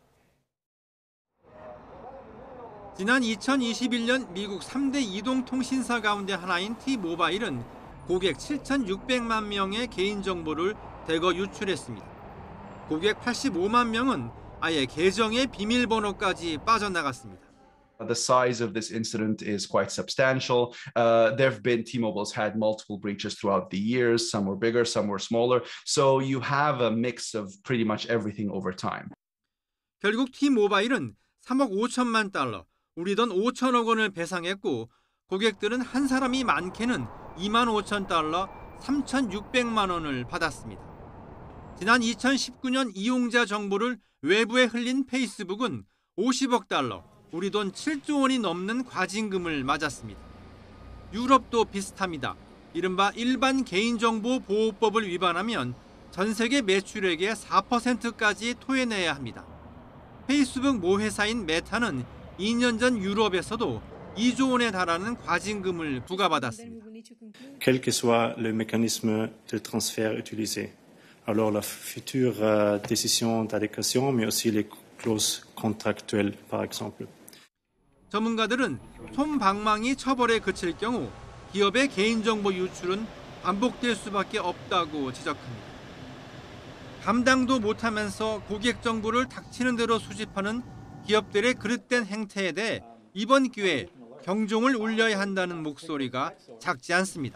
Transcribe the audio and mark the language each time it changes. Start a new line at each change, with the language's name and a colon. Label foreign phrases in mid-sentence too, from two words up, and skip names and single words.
Korean: 지난 2021년 미국 3대 이동통신사 가운데 하나인 T-모바일은 고객 7,600만 명의 개인정보를 대거 유출했습니다. 고객 85만 명은 아예 계정의 비밀번호까지 빠져나갔습니다.
English: The size of this incident is quite substantial. There have been T-Mobile's had multiple breaches throughout the years. Some were bigger, some were smaller. So you have a mix of pretty much everything over time.
Korean: 결국 T-모바일은 3억 5천만 달러, 우리 돈 5천억 원을 배상했고 고객들은 한 사람이 많게는 2만 5천 달러, 3,600만 원을 받았습니다. 지난 2019년 이용자 정보를 외부에 흘린 페이스북은 50억 달러, 우리 돈 7조 원이 넘는 과징금을 맞았습니다. 유럽도 비슷합니다. 이른바 일반 개인정보보호법을 위반하면 전 세계 매출액의 4%까지 토해내야 합니다. 페이스북 모회사인 메타는 2년 전 유럽에서도 2조 원에 달하는 과징금을 부과받았습니다.
French: Quel que soit le mécanisme de transfert utilisé, alors la future décision d'adéquation, mais aussi les clauses contractuelles, par exemple.
Korean: 전문가들은 솜방망이 처벌에 그칠 경우 기업의 개인정보 유출은 반복될 수밖에 없다고 지적합니다. 감당도 못하면서 고객 정보를 닥치는 대로 수집하는 기업들의 그릇된 행태에 대해 이번 기회에 경종을 울려야 한다는 목소리가 작지 않습니다.